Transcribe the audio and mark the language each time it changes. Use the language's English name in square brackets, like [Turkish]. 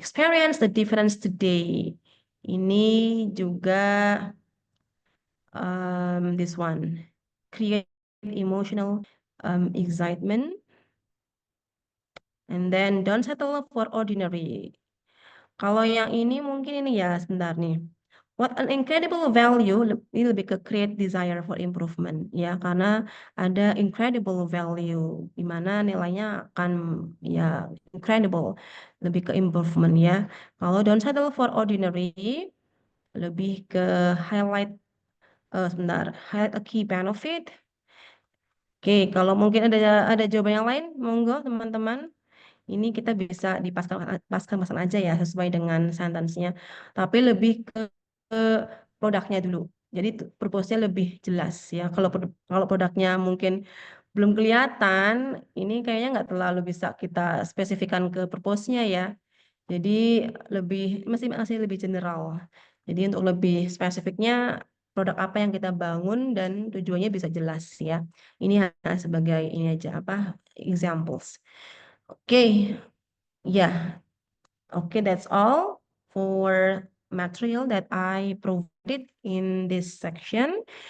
[English] Experience the difference today. [Indonesian] Ini juga [English] this one. Create emotional excitement. And then don't settle for ordinary. [Indonesian] Kalau yang ini mungkin ini ya sebentar nih. [English] What an incredible value [Indonesian] ini lebih ke [English] create desire for improvement [Indonesian] ya karena ada [English] incredible value [Indonesian] di mana nilainya akan ya incredible lebih ke improvement ya. Kalau [English] don't settle for ordinary [Indonesian] lebih ke highlight sebentar [English] highlight a key benefit. [Indonesian] Oke, kalau mungkin ada jawaban yang lain, monggo teman-teman. Ini kita bisa dipaskan-paskan aja ya sesuai dengan sentence-nya. Tapi lebih ke produknya dulu. Jadi purpose-nya lebih jelas ya. Kalau produknya mungkin belum kelihatan, ini kayaknya nggak terlalu bisa kita spesifikkan ke purpose-nya ya. Jadi masih lebih general. Jadi untuk lebih spesifiknya produk apa yang kita bangun dan tujuannya bisa jelas ya. Ini hanya sebagai ini aja apa examples. [English] Oke, yeah, okay, that's all for material that I provided in this section.